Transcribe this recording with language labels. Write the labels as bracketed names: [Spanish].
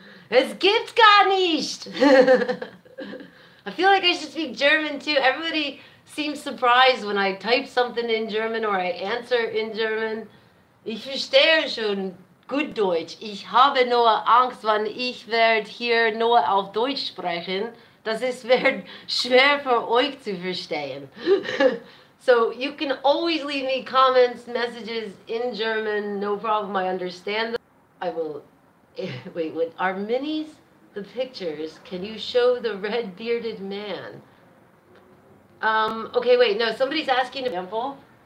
[German] Es gibt gar nicht. [English] I feel like I should speak German too. Everybody seems surprised when I type something in German or I answer in German. [German] Ich verstehe schon gut Deutsch. Ich habe nur Angst, wenn ich werde hier nur auf Deutsch sprechen. Das ist wird schwer für euch zu verstehen. [English] So you can always leave me comments, messages in German. No problem. I understand them. I will. Wait, what are minis? The pictures. Can you show the red bearded man? Okay, wait, no, somebody's asking an example.